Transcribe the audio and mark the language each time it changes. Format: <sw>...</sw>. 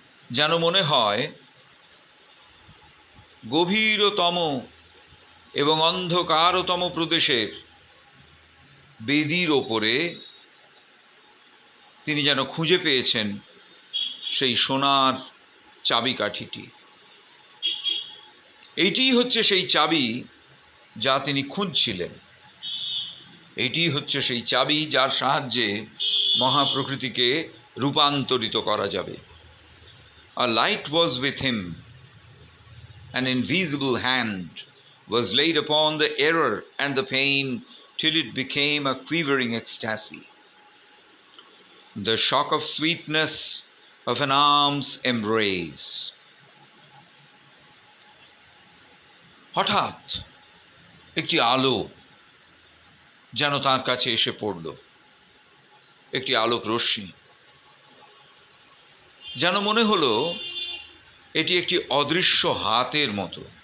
<bn>যেন মনে হয় গভীরতম এবং অন্ধকারতম প্রদেশের বেদির ওপরে তিনি যেন খুঁজে পেয়েছেন সেই সোনার চাবিকাঠিটি। এইটিই হচ্ছে সেই চাবি যা তিনি খুঁজছিলেন। এইটিই হচ্ছে সেই চাবি যার সাহায্যে মহাপ্রকৃতিকে রূপান্তরিত করা যাবে।</bn> <en>A light was with him, an invisible hand was laid upon the error and the pain till it became a quivering ecstasy, the shock of sweetness of an arm's embrace।</en> <bn>হঠাৎ একটি আলো যেন তার কাছে এসে পড়ল, একটি আলোক রশ্মি। যেন মনে হলো এটি একটি অদৃশ্য হাতের মতো।</bn>